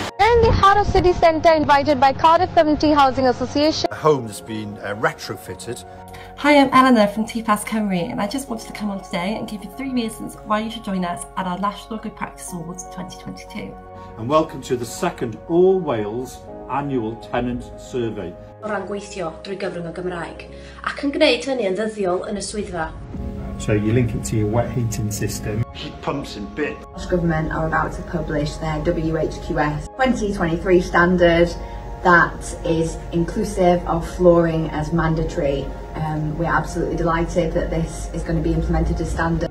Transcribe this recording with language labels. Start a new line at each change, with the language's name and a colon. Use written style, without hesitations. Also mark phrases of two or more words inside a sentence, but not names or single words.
English: In the heart of city centre, invited by Cardiff Community Housing Association. A home that's been retrofitted. Hi, I'm Eleanor from TPAS Cymru, and I just wanted to come on today and give you 3 reasons why you should join us at our National Good Practice Awards 2022. And welcome to the second All Wales Annual Tenant Survey.
Welsh: O ran gweithio drwy gyfrwng y Gymraeg, ac yn gwneud hynny yn ddyddiol yn y swyddfa.
English: So you link it to your wet heating system. Heat pumps in bit. Welsh Government are about to publish their WHQS 2023 standard that is inclusive of flooring as mandatory. We're absolutely delighted that this is going to be implemented as standard.